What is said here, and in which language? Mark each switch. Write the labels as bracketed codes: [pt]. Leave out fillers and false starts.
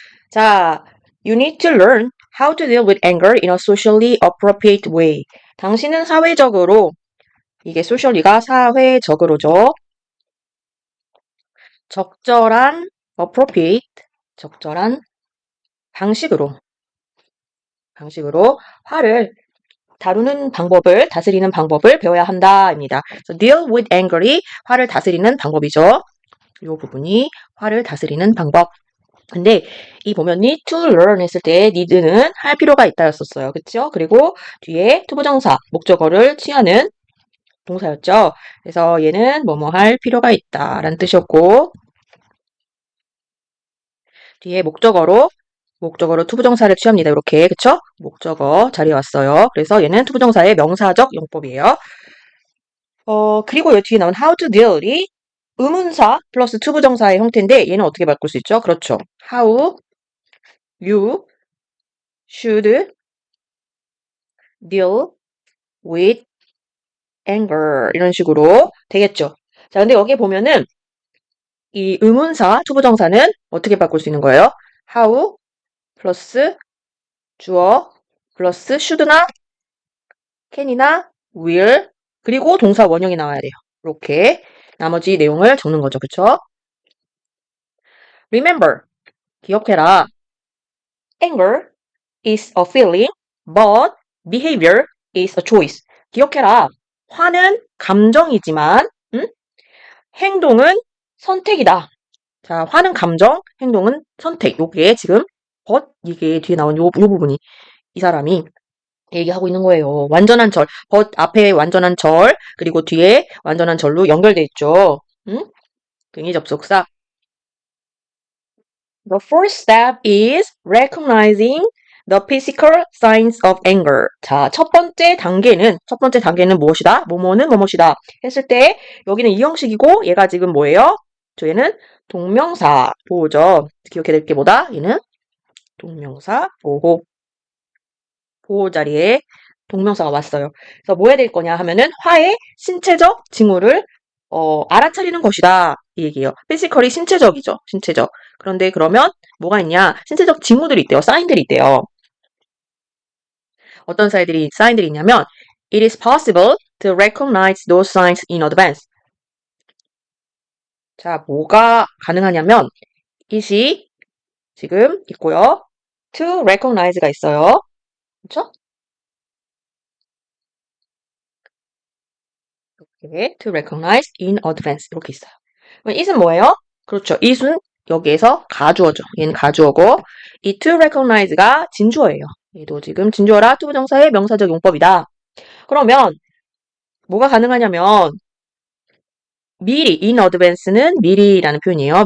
[en] 자, you need to learn how to deal with anger in a socially appropriate way. [ko] 당신은 사회적으로 이게 socially가 사회적으로죠. 적절한 appropriate 적절한 방식으로 화를 다스리는 방법을 배워야 한다입니다. [en] So deal with anger [ko] 이 화를 다스리는 방법이죠. 이 부분이 화를 다스리는 방법. 근데 이 보면 [en] need to learn [ko] 했을 때 need는 할 필요가 있다였었어요. 그쵸? 그리고 뒤에 투부정사, 목적어를 취하는 동사였죠. 그래서 얘는 뭐뭐 할 필요가 있다라는 뜻이었고 뒤에 목적어로 투부정사를 취합니다. 이렇게 그쵸? 목적어 자리에 왔어요. 그래서 얘는 투부정사의 명사적 용법이에요. 그리고 여기 뒤에 나온 [en] how to deal [ko] 이 의문사 플러스 투부정사의 형태인데 얘는 어떻게 바꿀 수 있죠? 그렇죠. [en] How you should deal with anger [ko] 이런 식으로 되겠죠. 자, 근데 여기 보면은 이 의문사, 투부정사는 어떻게 바꿀 수 있는 거예요? how 플러스 주어 플러스 should나 can이나 will 그리고 동사 원형이 나와야 돼요. 이렇게 나머지 내용을 적는 거죠. 그쵸? [en] Remember, [ko] 기억해라. [en] Anger is a feeling, but behavior is a choice. [ko] 기억해라. 화는 감정이지만 행동은 선택이다. 자, 화는 감정, 행동은 선택. 요게 지금 but 이게 뒤에 나온 요 부분이 이 사람이 얘기하고 있는 거예요. 완전한 절. but 앞에 완전한 절, 그리고 뒤에 완전한 절로 연결돼 있죠. 등위 접속사. [en] The first step is recognizing the physical signs of anger. [ko] 자, 첫 번째 단계는 무엇이다? 뭐뭐는 뭐뭐이다. 했을 때, 여기는 이 형식이고, 얘가 지금 뭐예요? 얘는 동명사 보호죠. 기억해야 될 게 뭐다? 얘는 동명사 보호. 보호 자리에 동명사가 왔어요. 그래서 뭐 해야 될 거냐 하면은 화의 신체적 징후를 알아차리는 것이다. 이 얘기예요. 피지컬이 신체적이죠. 신체적. 그런데 그러면 뭐가 있냐? 신체적 징후들이 있대요. 사인들이 있대요. 어떤 사인들이 있냐면 [en] It is possible to recognize those signs in advance. [ko] 자, 뭐가 가능하냐면 it이 지금 있고요. to recognize가 있어요. 그렇죠? 이렇게 [en] to recognize in advance [ko] 이렇게 있어요. 그럼 it은 뭐예요? 그렇죠. it은 여기에서 가주어죠. 얘는 가주어고 이 to recognize가 진주어예요. 얘도 지금 진주어라 투부정사의 명사적 용법이다. 그러면 뭐가 가능하냐면 미리 in advance는 미리라는 표현이에요.